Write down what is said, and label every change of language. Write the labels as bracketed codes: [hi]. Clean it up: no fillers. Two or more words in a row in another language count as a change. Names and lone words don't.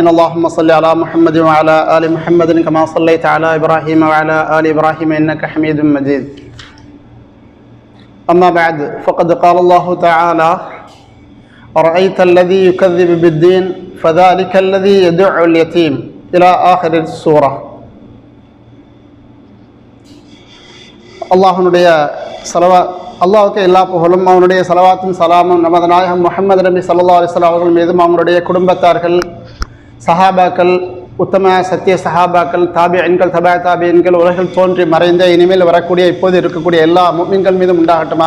[ar] اللهم صل على محمد وعلى آل محمد كما صليت على إبراهيم وعلى آل إبراهيم إنك حميد مجيد. أما بعد فقد قال الله تعالى: أرأيت الذي يكذب بالدين فذلك الذي يدع اليتيم إلى آخر السورة. [ta] அல்லாஹ்வுக்கு எல்லா புகழும், அவனுடைய ஸலவாத்தும் சலாமும் நமது நாயகம் முஹம்மது நபி [ar] صلى الله عليه وسلم [ta] அவர்கள் மீதும், அவங்களுடைய குடும்பத்தார்கள், சஹாபாக்கள், உத்தம சத்திய சஹாபாக்கள், தாபிஈன்கள், தபா தாபிஈன்கள், உலகில் தோன்றி மறைந்த இனிமேல் வரக்கூடிய இப்போது இருக்கக்கூடிய எல்லா முஃமின்கள் மீதும் உண்டாகட்டுமாக.